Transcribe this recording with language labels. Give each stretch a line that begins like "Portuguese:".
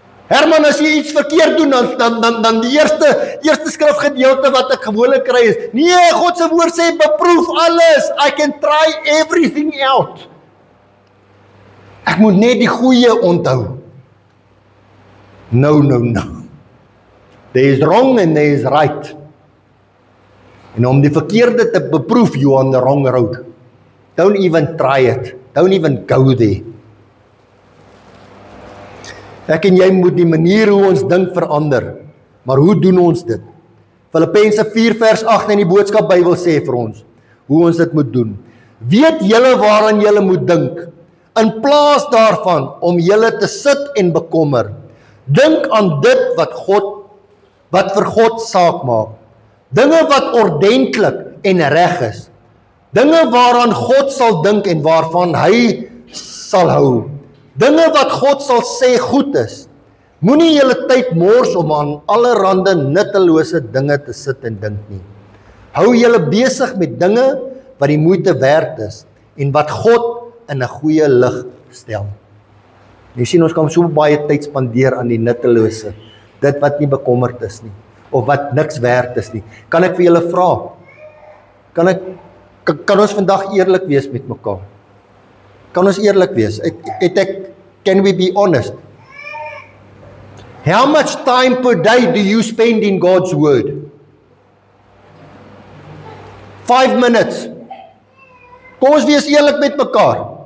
Afrikaans: Herman, as jy iets verkeerd doen, dan die eerste skrifgedeelte wat ek gewoonlik kry is, nee, God se woord sê, beproef alles,
English: I can try everything out.
Afrikaans: Ek moet net die goeie onthou.
English: No. There is wrong and there is right.
Afrikaans: En om die verkeerde te beproef,
English: you on the wrong road. Don't even try it. Don't even go there.
Afrikaans: Ek en jy moet die manier hoe ons dink verander. Maar hoe doen ons dit? Filippense 4:8 in die Boodskap Bybel sê vir ons, hoe ons dit moet doen. Weet julle waaraan julle moet dink, in plaas daarvan om julle te sit en bekommer. Dink aan dit wat vir God saak maak. Dinge wat ordentlik en reg is. Dinge waaraan God sal dink en waarvan hy sal hou. Dinge wat God sal sê goed is. Moenie julle tyd mors om aan allerhande nuttelose dinge te sit en dink nie. Hou julle besig met dinge wat die moeite werd is en wat God in 'n goeie lig stel. Jy sien, ons kan so baie tyd spandeer aan die nuttelose, dit wat nie bekommerd is nie, of wat niks werd is nie. Kan ek vir julle vra? Kan ons vandag eerlik wees met mekaar? Kan ons eerlik wees?
English: Can we be honest? How much time per day do you spend in God's word? 5 minutes.
Afrikaans: Kom ons wees eerlik met mekaar.